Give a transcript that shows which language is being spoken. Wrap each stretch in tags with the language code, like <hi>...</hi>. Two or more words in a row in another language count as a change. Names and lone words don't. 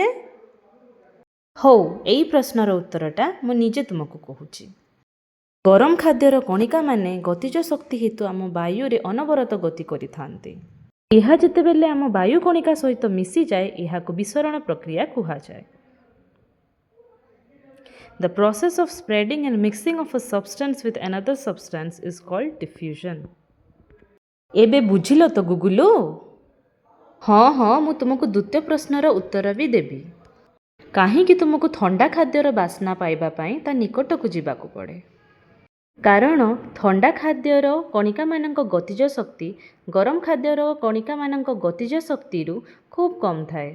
<or>ହଉ, ଏଇ ପ୍ରଶ୍ନର ଉତ୍ତରଟା ମୁଁ ନିଜେ ତୁମକୁ କହୁଛି। ଗରମ ଖାଦ୍ୟର କଣିକାମାନେ ଗତିଜ ଶକ୍ତି ହେତୁ ଆମ ବାୟୁରେ ଅନବରତ ଗତି କରିଥାନ୍ତି। ଏହା ଯେତେବେଳେ ଆମ ବାୟୁ କଣିକା ସହିତ ମିଶିଯାଏ, ଏହାକୁ ବିସରଣ ପ୍ରକ୍ରିୟା କୁହାଯାଏ।</or> <en>The process of spreading and mixing of a substance with another substance is called diffusion.</en> <or>ଏବେ ବୁଝିଲ ତ ଗୁଗୁଲୁ? ହଁ, ମୁଁ ତୁମକୁ ଦ୍ୱିତୀୟ ପ୍ରଶ୍ନର ଉତ୍ତର ବି ଦେବି। କାହିଁକି ତୁମକୁ ଥଣ୍ଡା ଖାଦ୍ୟର ବାସ୍ନା ପାଇବା ପାଇଁ ତା ନିକଟକୁ ଯିବାକୁ ପଡ଼େ? କାରଣ ଥଣ୍ଡା ଖାଦ୍ୟର କଣିକାମାନଙ୍କ ଗତିଜ ଶକ୍ତି ଗରମ ଖାଦ୍ୟର କଣିକାମାନଙ୍କ ଗତିଜ ଶକ୍ତିରୁ ଖୁବ୍ କମ୍ ଥାଏ।</or>